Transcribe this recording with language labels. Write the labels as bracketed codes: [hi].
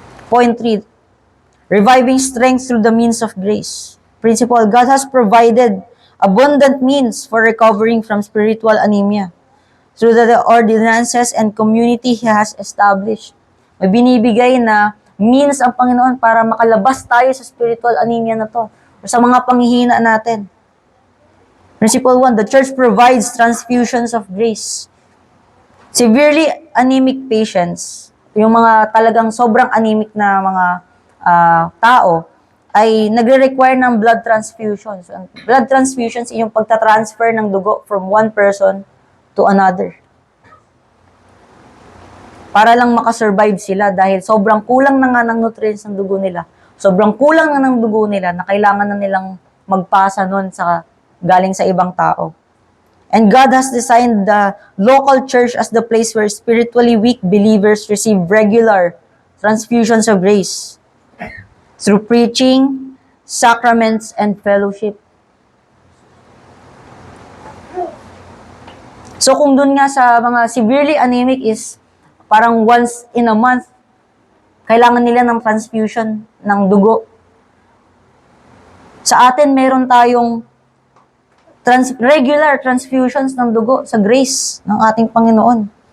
[en] Point 3, reviving strength through the means of grace. Principle, God has provided abundant means for recovering from spiritual anemia through the ordinances and community He has established. [tl] May binibigay na means ang Panginoon para makalabas tayo sa spiritual anemia na to, o sa mga panghihina natin. [en] Principle 1, the church provides transfusions of grace. Severely anemic patients, [tl] yung mga talagang sobrang anemic na mga tao, ay nagre-require ng blood transfusions. Blood transfusions ay yung pagtatransfer ng dugo [en] from one person to another. [tl] Para lang makasurvive sila dahil sobrang kulang na nga ng nutrients ng dugo nila. Sobrang kulang na ng dugo nila na kailangan na nilang magpasa nun sa galing sa ibang tao. [en] And God has designed the local church as the place where spiritually weak believers receive regular transfusions of grace through preaching, sacraments, and fellowship. [tl] So kung dun nga sa mga severely anemic is parang once in a month, kailangan nila ng transfusion ng dugo. Sa atin, meron tayong regular transfusions ng dugo sa grace ng ating Panginoon.